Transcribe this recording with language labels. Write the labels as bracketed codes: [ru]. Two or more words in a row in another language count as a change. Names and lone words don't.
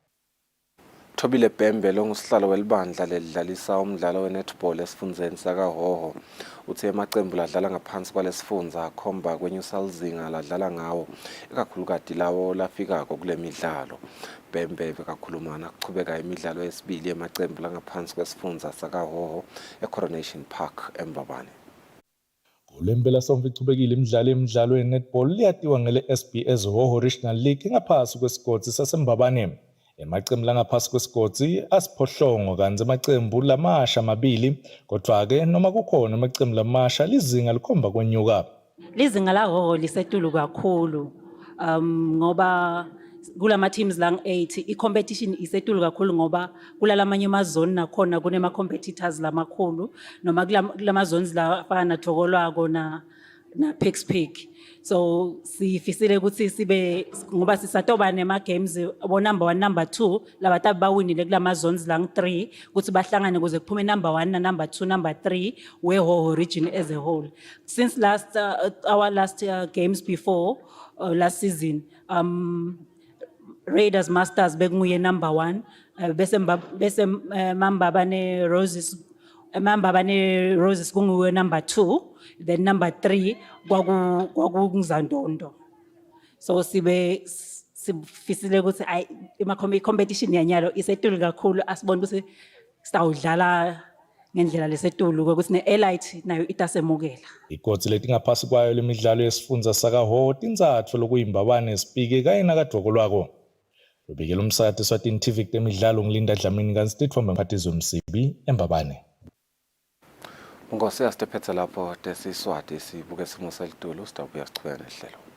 [ss] Thobile Bhembe longusihlalo welibandla lelidlalisa umdlalo wenetball esifundzeni sakaHhohho uthe amacembu ladlala ngaphansi kwalesifundza akhomba kwenyusa lizinga ladlala ngawo ikakhulukati lawo lafikako kule midlalo. Bhembe bekakhuluma nakuchubeka imidlalo yesibili yamacembu langaphansi kwesifundza sakaHhohho eCoronation Park eMbabane. Kulembela somva ichubekile imidlalo yenetball liyatiwa ngele SBS Hoho Regional League ngaphasi kwesigodi saseMbabane. Emacembu langaphasi kwesigodi asiphohlongo kanzi amacembu lamasha 2 kodwa ke noma kukhona amacembu lamasha lizinga likhomba kwenyuka. Lizinga la Hoho lisetulu kakhulu ngoba kulama teams lang 8 i-competition isetulu kakhulu ngoba kulalamanye amazone nakhona kunema competitors lamakhulu noma kulama zones la fana Thokolwako na Pick. So sifisile ukuthi sibe ngoba sisatoba nema games bo [en] number 1 number 2 [ss] labatabi bawinile kulama zones lang 3 ukuthi bahlangane kuze kuphume [en] number 1 [ss] na [en] number 2 number 3 [ss] we [en] Hoho region as a whole. Since our last games before last season Raiders Masters bekunguye number 1 bese Mambabane Roses kunguye number 2 then number 3 kwakungizandondo. [ss] So sifisile ukuthi competition yanyalo isetulu kakhulu asibona ukuthi sitawudlala ngendlela lesetulu ukuthi ne-elite nayo itasemukela. Ikoti letingaphasi kwayo lemidlalo yesifundza sakaHhohho tinzatfu lokuyimbabane sipike kanye nakadvokolwako. Lobikela umsakati Eswatini TV kutemidlalo ngilinda Dlamini kanzi titfombe mphathizo Msibi eMbabane. Ungosi asitephethe lapho tesiswati sibuke simo selitulu sitabuya sichubeka nehlelo.